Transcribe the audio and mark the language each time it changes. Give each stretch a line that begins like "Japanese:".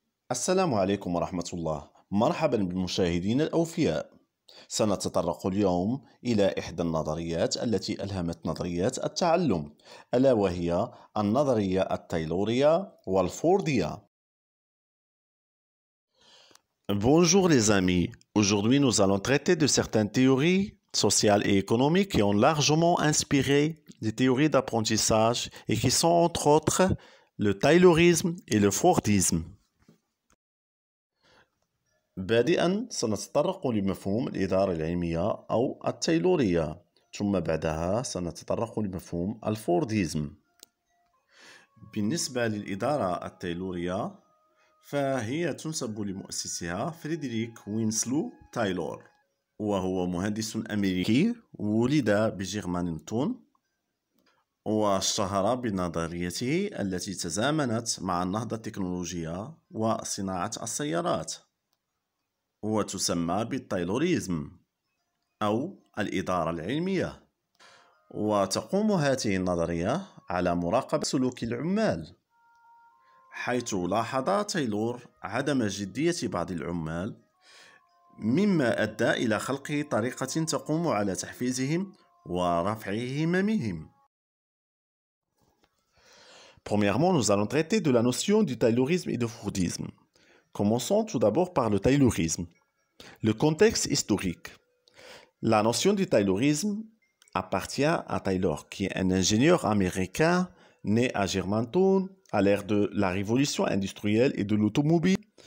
Arabic: السلام عليكم ورحمة الله. مرحبا بالمشاهدين الأوفياء. سنتطرق اليوم إلى إحدى النظريات التي ألهمت نظريات التعلم، ألا وهي النظرية التايلورية والفوردية.
French: Bonjour les amis, aujourd'hui nous allons traiter de certaines théories sociales et économiques qui ont largement inspiré les théories d'apprentissage et qui sont entre autres le taylorisme et le fordisme.
Arabic: بادئا سنتطرق لمفهوم الإدارة العلمية أو التايلورية، ثم بعدها سنتطرق لمفهوم الفورديزم. بالنسبة للإدارة التايلورية فهي تنسب لمؤسسها فريدريك وينسلو تايلور، وهو مهندس أمريكي ولد بجرمانتون، واشتهر بنظريته التي تزامنت مع النهضة التكنولوجية وصناعة السيارات، وتسمى بالتايلوريزم أو الإدارة العلمية. وتقوم هذه النظرية على مراقبة سلوك العمال، حيث لاحظ تايلور عدم جدية بعض العمال، مما أدى إلى خلق طريقة تقوم على تحفيزهم ورفع هممهم.
French: Premièrement, nous allons traiter de la notion du taylorisme et du fordisme. Commençons tout d'abord par le taylorisme. Le contexte historique. La notion du taylorisme appartient à Taylor, qui est un ingénieur américain né à Germantown à l'ère de la révolution industrielle et de l'automobile.